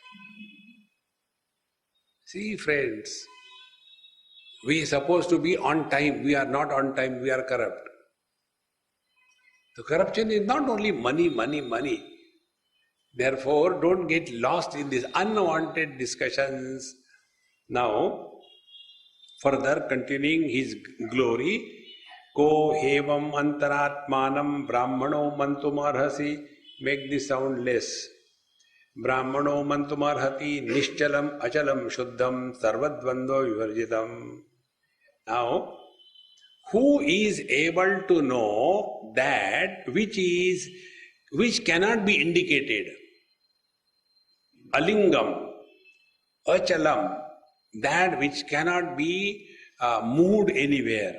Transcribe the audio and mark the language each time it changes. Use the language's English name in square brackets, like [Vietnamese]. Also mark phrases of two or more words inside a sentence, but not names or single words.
[English] See friends, we are supposed to be on time, we are not on time, we are corrupt. The corruption is not only money, money, money. Therefore, don't get lost in these unwanted discussions. Now, further continuing his glory, [Sanskrit] Ko hevam antaratmanam brahmano mantumarhasi, [English] make the sound less. [Sanskrit] Brahmano mantumarhati nishchalam achalam shuddham sarvadvando vivarjitam. [English] Now, who is able to know that which cannot be indicated? [Sanskrit] Alingam, achalam, [English] that which cannot be moved anywhere.